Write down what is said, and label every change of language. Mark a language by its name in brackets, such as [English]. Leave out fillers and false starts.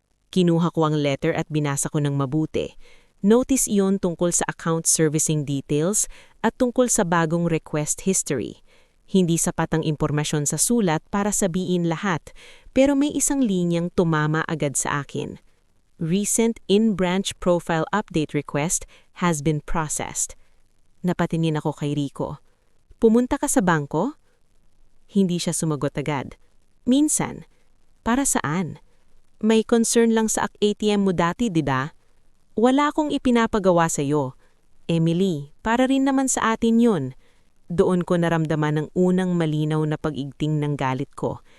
[Filipino] Kinuha ko ang letter at binasa ko ng mabuti. Notice iyon tungkol sa account servicing details at tungkol sa bagong request history. Hindi sapat ang impormasyon sa sulat para sabihin lahat, pero may isang linyang tumama agad sa akin. [English] Recent in-branch profile update request has been processed. [Filipino] Napatingin ako kay Rico. Pumunta ka sa bangko? Hindi siya sumagot agad. Minsan. Para saan? May concern lang sa ATM mo dati, di ba? Wala akong ipinapagawa sa'yo. Emily, para rin naman sa atin yun. Doon ko naramdaman ang unang malinaw na pag-igting ng galit ko.